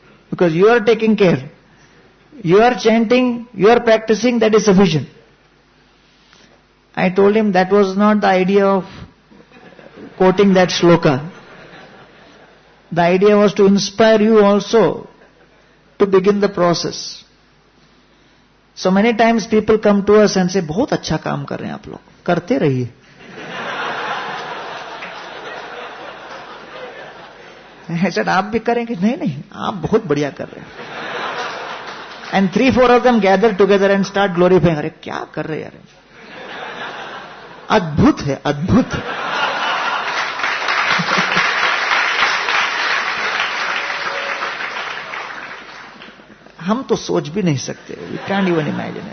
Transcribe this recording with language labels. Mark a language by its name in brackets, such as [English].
[English] Because you are taking care. You are chanting, you are practicing, that is sufficient. I told him that was not the idea of quoting that shloka. The idea was to inspire you also to begin the process. So many times people come to us and say, [Hindi] बहुत अच्छा काम कर रहे हैं आप लोग, करते रहिए. [English] I said, [Hindi] आप भी करेंगे? नहीं, आप बहुत बढ़िया कर रहे हैं. [English] And 3-4 of them gather together and start glorifying. [Hindi] अरे क्या कर रहे यार? अद्भुत है, अद्भुत. हम तो सोच भी नहीं सकते. [English] We can't even imagine.